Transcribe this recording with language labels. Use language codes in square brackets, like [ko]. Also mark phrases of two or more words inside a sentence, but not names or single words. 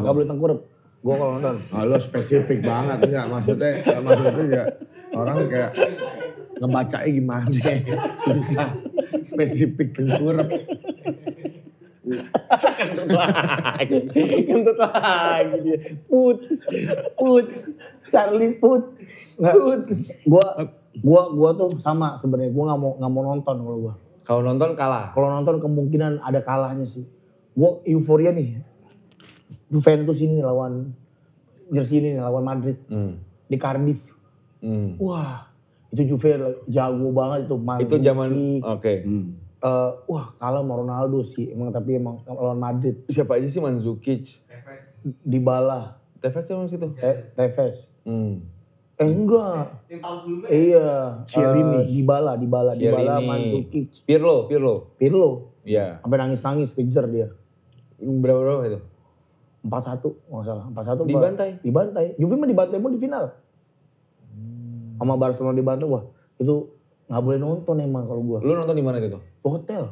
[id] Gak boleh tengkurap. Gua kalau nonton. Lo spesifik banget enggak maksudnya juga orang kayak ngebacanya gimana susah spesifik tengkurap. Kentut lagi dia. Put. Charlie Put. Nggak, Gua tuh sama sebenarnya. Gua nggak mau nonton kalau gua. Kalau nonton kalah. Kalau nonton kemungkinan ada kalahnya sih. Gua euforia nih. Juventus ini lawan Jersey ini lawan Madrid di Cardiff. Wah, itu Juve jago banget itu. Itu zaman oke. Wah, kalah sama Ronaldo sih. Tapi emang lawan Madrid. Siapa aja sih? Mandzukic, Dybala, Tevez yang situ. Tevez. Enggak. Yang tahun sebelumnya. Iya. Chiellini. Dybala, Mandzukic. Pirlo. Iya. Sampai nangis-nangis kejar dia. Berapa itu? 4-1, nggak salah. 4-1. Dibantai. Juve mah dibantai pun di final. Sama Barcelona dibantai, wah itu nggak boleh nonton emang kalau gua. Lu nonton di mana itu? Hotel.